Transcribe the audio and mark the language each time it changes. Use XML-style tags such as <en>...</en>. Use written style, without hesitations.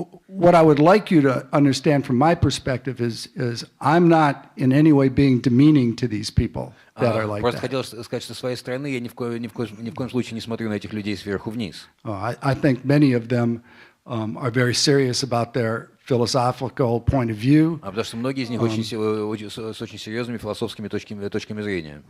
<en>What I would like you to understand from my perspective is I'm not in any way being demeaning to these people that are like</en> <ru>Просто</ru> <en>that.</en> <ru>хотел сказать, что с своей стороны я ни в коем случае не смотрю на этих людей сверху вниз.</ru> <en>I think many of them are very serious about their philosophical point of view.</en> <ru>Потому что многие из них с очень серьезными философскими точками зрения.</ru>